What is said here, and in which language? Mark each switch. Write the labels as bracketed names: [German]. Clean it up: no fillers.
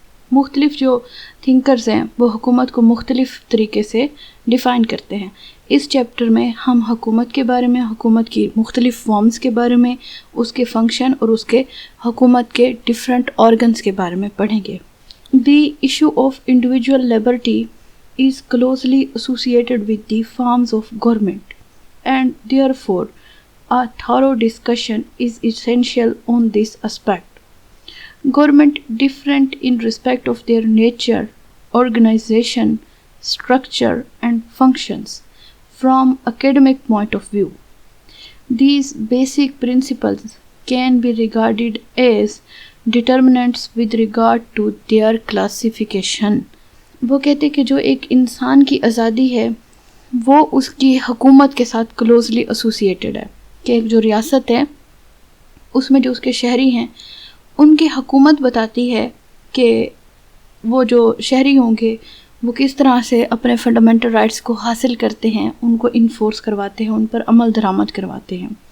[Urdu] مختلف جو تھنکرز ہیں وہ حکومت کو مختلف طریقے سے ڈیفائن کرتے ہیں. اس چیپٹر میں ہم حکومت کے بارے میں، حکومت کی مختلف فارمز کے بارے میں، اس کے فنکشن اور اس کے حکومت کے ڈیفرنٹ آرگنز کے بارے میں پڑھیں گے. [English] The issue of individual liberty is closely associated with the forms of government, and therefore a thorough discussion is essential on this aspect. Government different in respect of their nature, organization, structure and functions from academic point of view. These basic principles can be regarded as determinants with regard to their classification. [Urdu] وہ کہتے کہ جو ایک انسان کی آزادی ہے وہ اس کی حکومت کے ساتھ کلوزلی ایسوسیٹڈ ہے. کہ ایک جو ریاست ہے اس میں جو اس کے شہری ہیں ان کی حکومت بتاتی ہے کہ وہ جو شہری ہوں گے وہ کس طرح سے اپنے فنڈامنٹل رائٹس کو حاصل کرتے ہیں، ان کو انفورس کرواتے ہیں، ان پر عمل درآمد کرواتے ہیں.